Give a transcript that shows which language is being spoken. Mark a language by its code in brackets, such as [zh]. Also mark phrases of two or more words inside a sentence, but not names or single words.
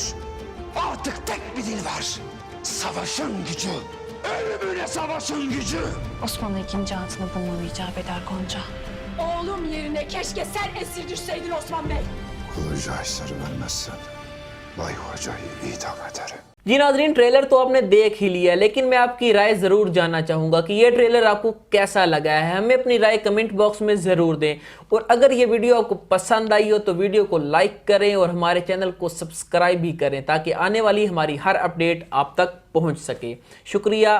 [tr] Artık tek bir dil var. Savaşın gücü. Ölümüne savaşın gücü. Osmanlı ikinci atını bulmamı icap eder Gonca. Oğlum yerine keşke sen esir düşseydin Osman Bey. Kılıcı Ayser'i vermezsen Bay Hoca'yı idam ederim. [hi] जी नाजरीन, ट्रेलर तो आपने देख ही लिया, लेकिन मैं आपकी राय ज़रूर जानना चाहूँगा कि ये ट्रेलर आपको कैसा लगा है। हमें अपनी राय [en] comment box [hi] में ज़रूर दें और अगर ये वीडियो आपको पसंद आई हो तो वीडियो को लाइक करें और हमारे चैनल को सब्सक्राइब भी करें ताकि आने वाली हमारी हर अपडेट आप तक पहुँच सके।